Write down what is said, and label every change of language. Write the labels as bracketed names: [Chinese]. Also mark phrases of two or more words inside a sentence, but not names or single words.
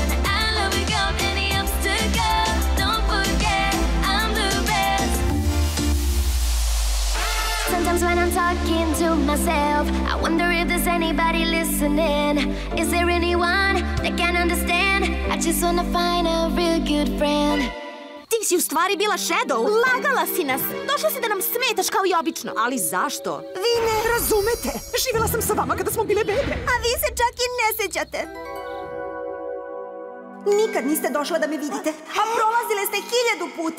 [English] I love you without any obstacle, don't forget I'm the best. Sometimes when I'm talking to myself, I wonder if there's anybody listening. Is there anyone that can understand? I just wanna find a real good friend. [Serbian] Ti si u stvari bila Shadow. Lagala si nas. Došla si da nam smetaš kao i obično. Ali zašto? Vi ne razumete. Živjela sam sa vama kada smo bile bebe. A vi se čak i ne sećate. Nikad niste došla da me vidite, a prolazile ste 1000 puta.